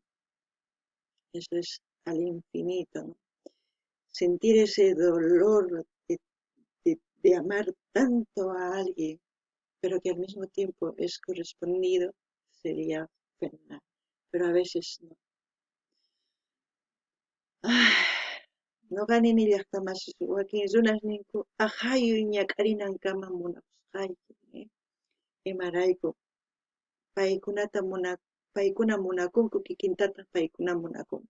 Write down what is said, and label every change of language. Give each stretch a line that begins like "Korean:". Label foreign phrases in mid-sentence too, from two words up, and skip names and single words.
Spanish: Eso es al infinito, ¿no? Sentir ese dolor de amar tanto a alguien, pero que al mismo tiempo es correspondido, sería fenomenal. Pero a veces no.
Quechua: Noqanini llaqtamansis wakin runasninku ahayu ñak'arinankama munapusqayki, imarayku paykuna munakunku kikintataq paykuna munakunku.